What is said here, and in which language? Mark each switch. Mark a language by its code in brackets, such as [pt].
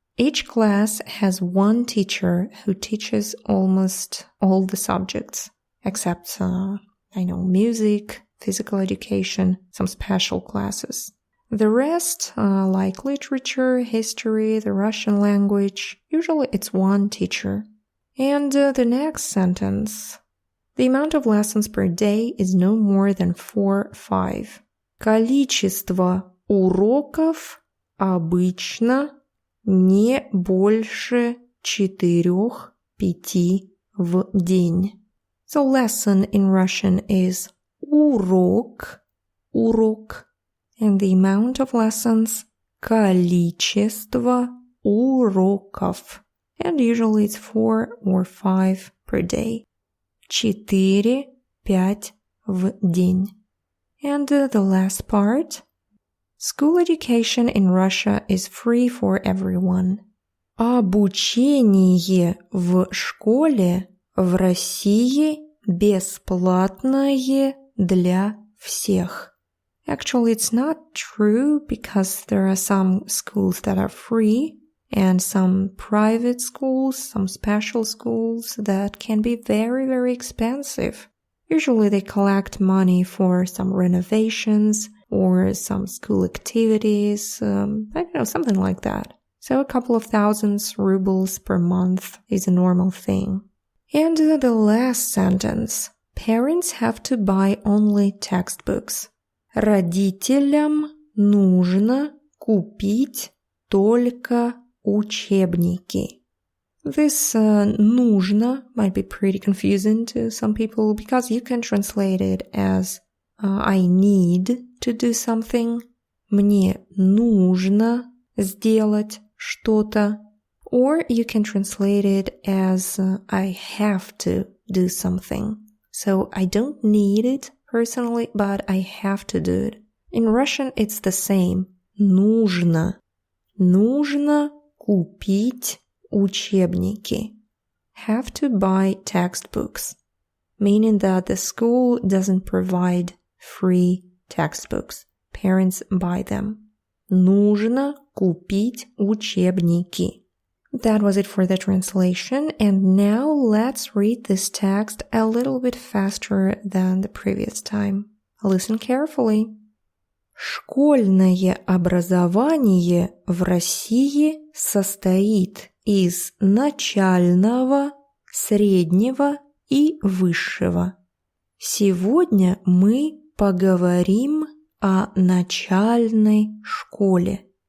[en] Each class has one teacher who teaches almost all the subjects, except, music, physical education, some special classes. The rest, like literature, history, the Russian language, usually it's one teacher. And the next sentence. The amount of lessons per day is no more than 4-5. [ru] Количество уроков обычно не больше 4-5 в день. [en] So lesson in Russian is урок, and the amount of lessons [ru] количество уроков, [en] and usually it's 4 or 5 per day. [ru] 4-5 в день. [en] And the last part. School education in Russia is free for everyone. [ru] Обучение в школе в России бесплатное для всех. [en] Actually, it's not true because there are some schools that are free and some private schools, some special schools that can be very, very expensive. Usually they collect money for some renovations or some school activities, something like that. So a couple of thousands rubles per month is a normal thing. And the last sentence. Parents have to buy only textbooks. [ru] Родителям нужно купить только учебники. [en] This нужно might be pretty confusing to some people because you can translate it as I need to do something. [ru] Мне нужно сделать что-то. [en] Or you can translate it as I have to do something. So I don't need it personally, but I have to do it. In Russian it's the same. Нужно. [ru] Нужно купить учебники. [en] Have to buy textbooks. Meaning that the school doesn't provide free textbooks. Parents buy them. [ru] Нужно купить учебники. [en] That was it for the translation, and now let's read this text a little bit faster than the previous time. Listen carefully. [ru] Школьное образование в России состоит из начального, среднего и высшего. Сегодня мы поговорим о начальной школе.